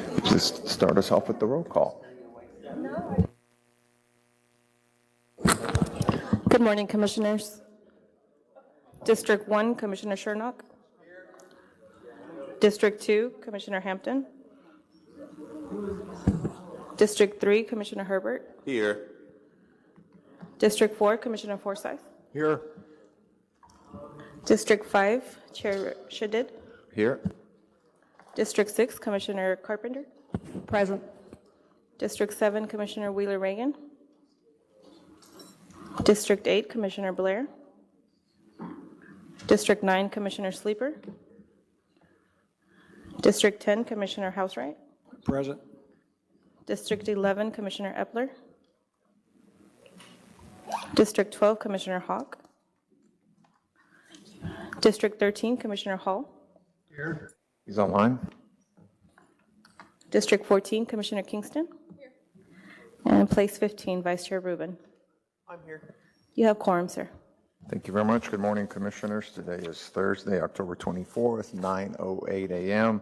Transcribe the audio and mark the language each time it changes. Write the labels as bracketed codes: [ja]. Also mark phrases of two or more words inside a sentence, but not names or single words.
[en] Just start us off with the roll call. Good morning, Commissioners. District 1, Commissioner Shernock. District 2, Commissioner Hampton. District 3, Commissioner Herbert. Here. District 4, Commissioner Forsyth. Here. District 5, Chair Shadid. Here. District 6, Commissioner Carpenter. Present. District 7, Commissioner Wheeler Reagan. District 8, Commissioner Blair. District 9, Commissioner Sleeper. District 10, Commissioner Housewright. Present. District 11, Commissioner Epler. District 12, Commissioner Hawk. District 13, Commissioner Hall. Here. He's online. District 14, Commissioner Kingston. Here. And place 15, Vice Chair Rubin. I'm here. You have quorum, sir. Thank you very much. Good morning, Commissioners. Today is Thursday, October 24th, 9:08 a.m.